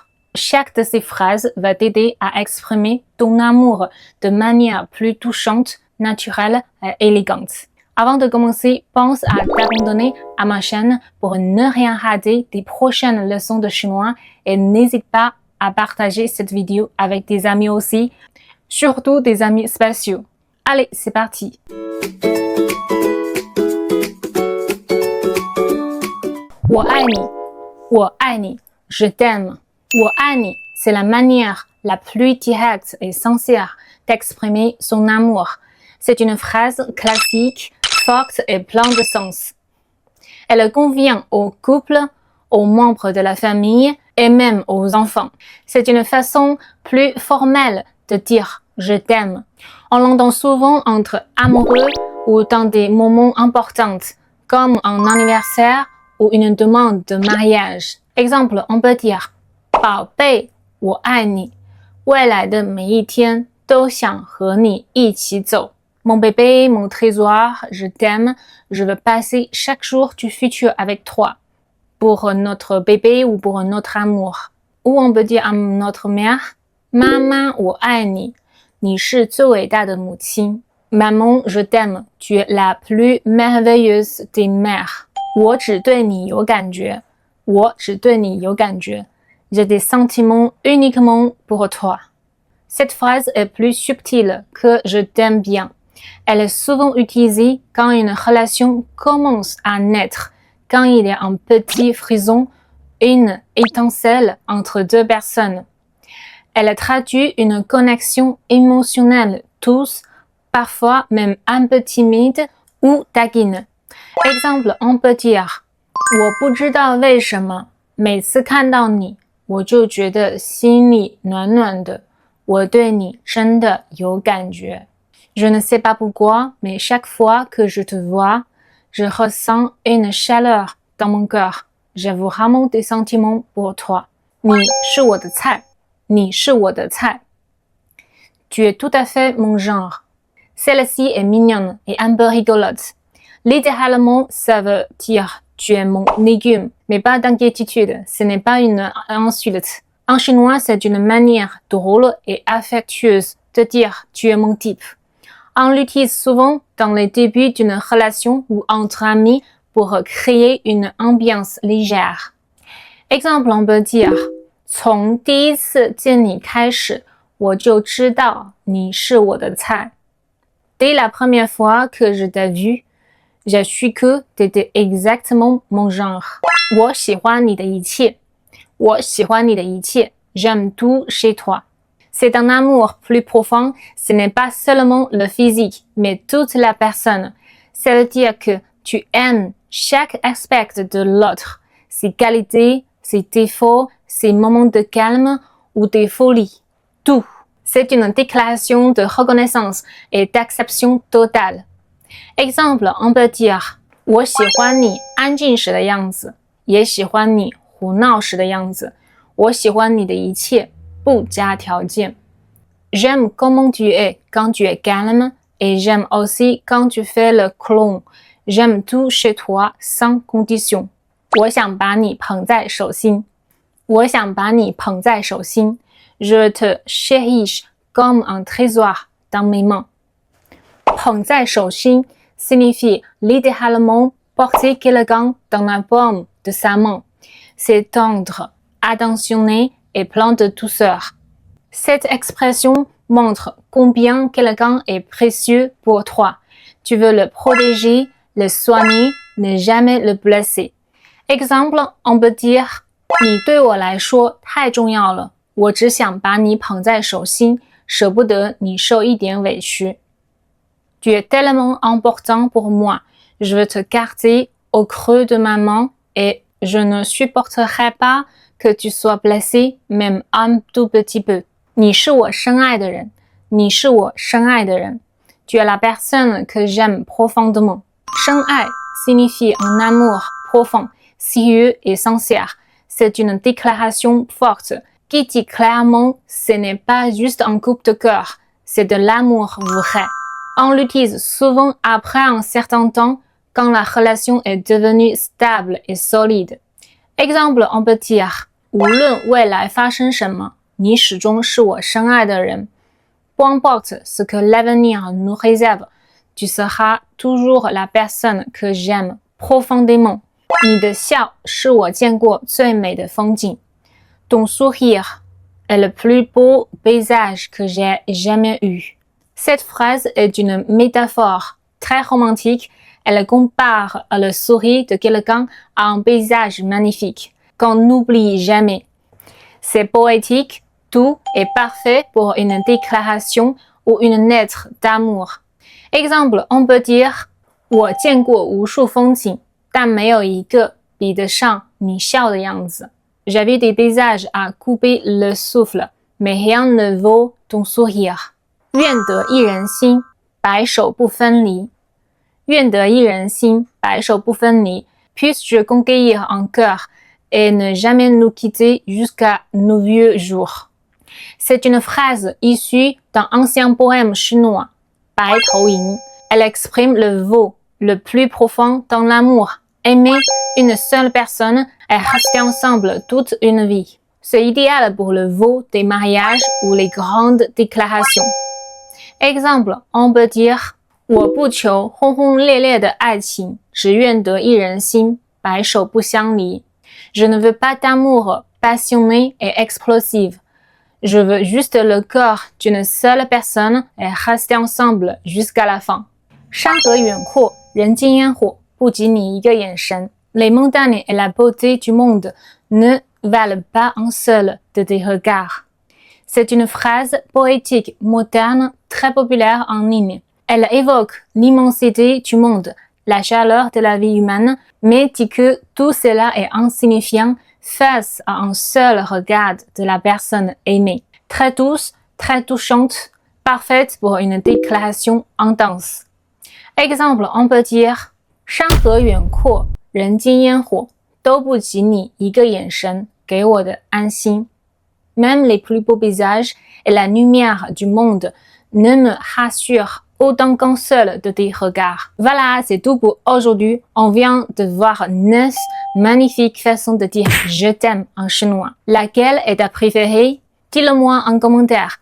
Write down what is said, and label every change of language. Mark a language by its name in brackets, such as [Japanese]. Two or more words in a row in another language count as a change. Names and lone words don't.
[French] Chaque de ces phrases va t'aider à exprimer ton amour de manière plus touchante, naturelle et élégante. Avant de commencer, pense à t'abonner à ma chaîne pour ne rien rater des prochaines leçons de chinois et n'hésite pas à partager cette vidéo avec tes amis aussi, surtout des amis spéciaux. Allez, c'est parti! [Chinese] 我爱你，我爱你, [French] je t'aime. [Chinese] 我爱你, [French] c'est la manière la plus directe et sincère d'exprimer son amour. C'est une phrase classique, forte et pleine de sens. Elle convient aux couples, aux membres de la famille et même aux enfants. C'est une façon plus formelle de dire « je t'aime ». On l'entend souvent entre amoureux ou dans des moments importants, comme un anniversaire ou une demande de mariage. Exemple, on peut dire « [Chinese] 宝贝，我爱你，未来的每一天都想和你一起走。 [French] Mon bébé, mon trésor, je t'aime, je veux passer chaque jour du futur avec toi. » Pour notre bébé ou pour notre amour. Ou on peut dire à notre mère, [Chinese] 妈妈，我爱你，你是最伟大的母亲。 [French] Maman, je t'aime, tu es la plus merveilleuse des mères. [Chinese] 我只对你有感觉，我只对你有感觉。 [French] J'ai des sentiments uniquement pour toi. Cette phrase est plus subtile que je t'aime bien. Elle est souvent utilisée quand une relation commence à naître, quand il y a un petit frisson, une étincelle entre deux personnes. Elle traduit une connexion émotionnelle douce, parfois même un peu timide ou taquine. Exemple, on peut dire [Chinese] 我不知道为什么每次看到你我就觉得心里暖暖的我对你真的有感觉 [French] Je ne sais pas pourquoi, mais chaque fois que je te vois, je ressens une chaleur dans mon cœur. J'ai vraiment des sentiments pour toi. [Chinese] 你是我的菜，你是我的菜。 [French] Tu es tout à fait mon genre. Celle-ci est mignonne et un peu rigolote. Littéralement, ça veut dire tu es mon légume, mais pas d'inquiétude, ce n'est pas une insulte. En chinois, c'est une manière drôle et affectueuse de dire tu es mon type. On l'utilise souvent dans les débuts d'une relation ou entre amis pour créer une ambiance légère. Exemple, on peut dire [Chinese] 从第一次见你开始，我就知道你是我的菜。 [French] Dès la première fois que je t'ai vu, j'ai su que t'étais exactement mon genre. [Chinese] 我喜欢你的一切，我喜欢你的一切。 [French] J'aime tout chez toi. C'est un amour plus profond, ce n'est pas seulement le physique, mais toute la personne. Ça veut dire que tu aimes chaque aspect de l'autre, ses qualités, ses défauts, ses moments de calme ou des folies. Tout. C'est une déclaration de reconnaissance et d'acceptation totale. Exemple, on peut dire [Chinese] 我喜欢你安静时的样子，也喜欢你胡闹时的样子。我喜欢你的一切，不加条件。 [French] J'aime comment tu es quand tu es calme et j'aime aussi quand tu fais le clown. J'aime tout chez toi sans condition. [Chinese] 我想把你捧在手心。我想把你捧在手心。 [French] Je te chérish comme un trésor dans mes mains. [Chinese] 捧在手心 [French] signifie littéralement porter quelqu'un dans la paume de sa main. C'est tendre, attentionné et plein de douceur. Cette expression montre combien quelqu'un est précieux pour toi. Tu veux le protéger, le soigner, ne jamais le blesser. Exemple, on peut dire [Chinese] 你对我来说太重要了，我只想把你捧在手心，舍不得你受一点委屈。 [French] Tu es tellement important pour moi. Je veux te garder au creux de ma main et je ne supporterai pas que tu sois blessé, même un tout petit peu. [Chinese] 你是我深爱的人，你是我深爱的人。 [French] Tu es la personne que j'aime profondément. 深爱 signifie un amour profond, sérieux et sincère. C'est une déclaration forte qui dit clairement ce n'est pas juste un coup de cœur, c'est de l'amour vrai. On l'utilise souvent après un certain temps quand la relation est devenue stable et solide. Exemple, on peut dire [Chinese] 无论未来发生什么，你始终是我深爱的人。 [French] Peu importe ce que l'avenir nous réserve, tu seras toujours la personne que j'aime profondément. [Chinese] 你的笑是我见过最美的风景。 [French] Ton sourire est le plus beau paysage que j'ai jamais eu. Cette phrase est une métaphore très romantique. Elle compare le sourire de quelqu'un à un paysage magnifique qu'on n'oublie jamais. C'est poétique, tout est parfait pour une déclaration ou une lettre d'amour. Exemple, on peut dire [Chinese] 我见过无数风景，但没有一个比得上你笑的样子。 [French] J'ai vu des paysages à couper le souffle, mais rien ne vaut ton sourire. [Chinese] 愿得一人心，白首不分离。愿得一人心，白首不分离。 [French] Puisse-je conquérir un cœur et ne jamais nous quitter jusqu'à nos vieux jours. C'est une phrase issue d'un ancien poème chinois, 白头吟. Elle exprime le vœu le plus profond dans l'amour. Aimer une seule personne et rester ensemble toute une vie. C'est idéal pour le vœu des mariages ou les grandes déclarations. Exemple, on peut dire [Chinese] 我不求轰轰烈烈的爱情，只愿得一人心，白首不相离。 [French] Je ne veux pas d'amour passionné et explosif. Je veux juste le cœur d'une seule personne et rester ensemble jusqu'à la fin. [Chinese] 山河远阔，人间烟火，不及你一个眼神。 [French] Les montagnes et la beauté du monde ne valent pas un seul de tes regards. C'est une phrase poétique moderne très populaire en ligne. Elle évoque l'immensité du monde, la chaleur de la vie humaine, mais dit que tout cela est insignifiant face à un seul regard de la personne aimée. Très douce, très touchante, parfaite pour une déclaration intense. Exemple, on peut dire [Chinese] 山河远阔，人间烟火，都不及你一个眼神给我的安心。 [French] Même les plus beaux paysages et la lumière du monde ne me rassurent autant qu'un seul de tes regards. Voilà, c'est tout pour aujourd'hui. On vient de voir 9 magnifiques façons de dire je t'aime en chinois. Laquelle est ta préférée? Dis-le-moi en commentaire.